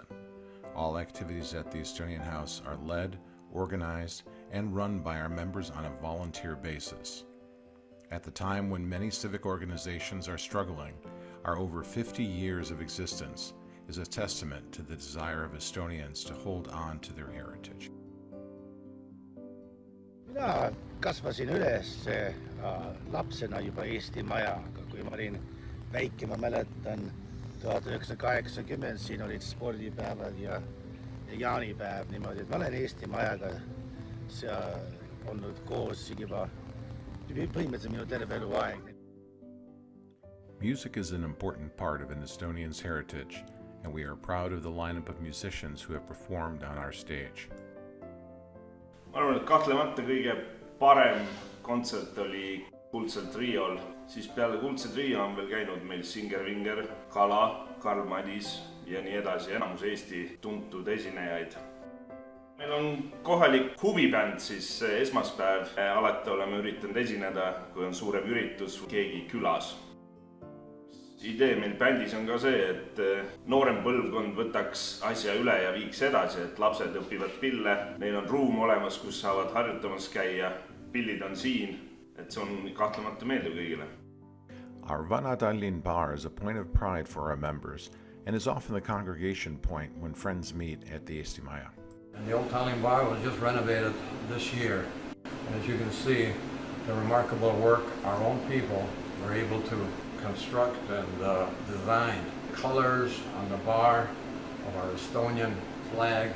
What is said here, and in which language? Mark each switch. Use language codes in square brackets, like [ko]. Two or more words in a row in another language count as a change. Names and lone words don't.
[en] All activities at the Estonian House are led, organized, and run by our members on a volunteer basis. At the time when many civic organizations are struggling, our over 50 years of existence is a testament to the desire of Estonians to hold on to their heritage. [et] Mina kasvasin üles lapsena juba Eesti Majaga, kui ma olin väike, ma mäletan 1980, siin olid spordipäevad ja jaanipäev niimoodi, et ma olen Eesti Majaga olnud koos juba põhimõtteliselt minu terve eluaeg. [en] Music is an important part of an Estonian's heritage, and we are proud of the lineup of musicians who have performed on our stage. [et] Ma arvan, et kahtlemata kõige parem kontsert oli Kuldsel triol, siis peale Kuldse trio on veel käinud meil Singer Vinger, Kala, Karl Madis ja nii edasi, enamus Eesti tuntud esinejaid. Meil on kohalik huvibänd, siis esmaspäev alati oleme üritanud esineda, kui on suurem üritus keegi külas. Idee meil bändis on ka see, et noorem põlvkond võtaks asja üle ja viiks edasi, et lapsed õpivad pille, neil on ruum olemas, kus saavad harjutamas käia, pillid on siin, et see on kahtlemata meeldiv kõigile. [en] Our Vana Tallinn bar is a point of pride for our members and is often the congregation point when friends meet at the Eesti Maja. And the old Tallinn bar was just renovated this year. And as you can see, the remarkable work our own people were able to construct and design colors on the bar of our Estonian flag.